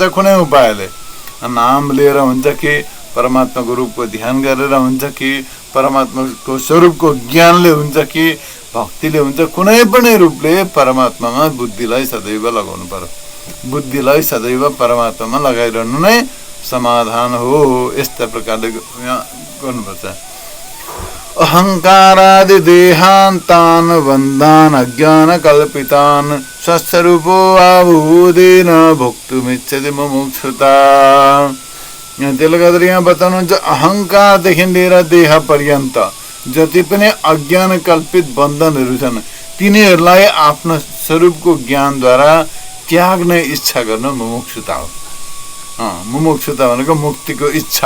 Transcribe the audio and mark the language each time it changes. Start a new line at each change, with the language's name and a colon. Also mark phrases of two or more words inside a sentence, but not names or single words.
Nepali: कुनै उपायले, नाम लिएर हुन्छ कि, परमात्माको रूपको ध्यान गरेर हुन्छ कि, परमात्माको स्वरूपको ज्ञानले हुन्छ कि, भक्तिले हुन्छ, कुनै पनि रूपले परमात्मामा बुद्धिलाई सदैव लगाउनु पर्यो। बुद्धिलाई सदैव परमात्मामा लगाइरहनु नै समाधान हो। यस्ता प्रकारले गर्नुपर्छ।
Sanskrit: अहङ्कारादि देहान्तान् बन्धान् अज्ञान कल्पितान् स्वस्वरूपो आभूदेन भोक्तुमिच्छति मुमुक्षुता।
Nepali: त्यसले गर्दा यहाँ बताउनुहुन्छ अहङ्कारदेखि लिएर देह पर्यन्त जति पनि अज्ञान कल्पित बन्धनहरू छन्, तिनीहरूलाई आफ्नो स्वरूपको ज्ञानद्वारा त्याग्ने इच्छा गर्न मुमुक्षुता हो। मुमुक्षुता भनेको मुक्तिको इच्छा।